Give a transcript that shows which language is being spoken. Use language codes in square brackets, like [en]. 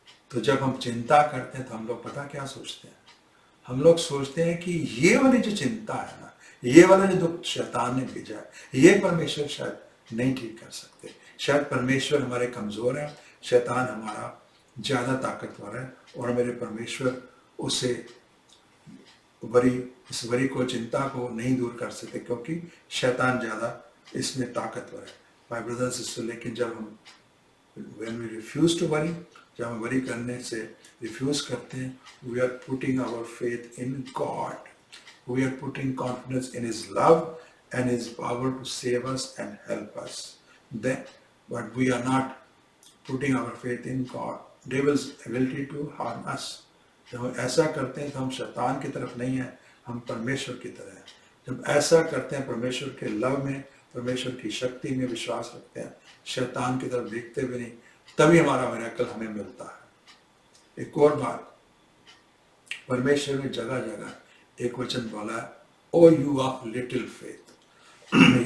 [hi] तो जब हम चिंता करते हैं तो हम लोग पता क्या सोचते हैं? हम लोग सोचते हैं कि ये वाली जो चिंता है ना, ये वाला जो दुख शैतान ने भेजा है, ये परमेश्वर शायद नहीं ठीक कर सकते। शायद परमेश्वर हमारे कमजोर है, शैतान हमारा ज्यादा ताकतवर है, और मेरे परमेश्वर उसे इस वरी को, चिंता को नहीं दूर कर सकते, क्योंकि शैतान ज्यादा इसमें ताकतवर है। [en] my brother and sister, [hi] लेकिन जब हम [en] when we refuse to worry, [hi] जब हम वरी करने से रिफ्यूज करते हैं, [en] we are putting our faith in God, we are putting confidence in His love and His power to save us and help us. Then, but we are not putting our faith in God, devil's ability to harm us. [hi] जब हम ऐसा करते हैं तो हम शैतान की तरफ नहीं है, हम परमेश्वर की तरह हैं। जब ऐसा करते हैं, परमेश्वर के लव में, परमेश्वर की शक्ति में विश्वास रखते हैं, शैतान की तरफ देखते भी नहीं, तभी हमारा मिरेकल हमें मिलता है। एक और बात, परमेश्वर ने जगह जगह एक वचन बोला है, [en] O you of little faith.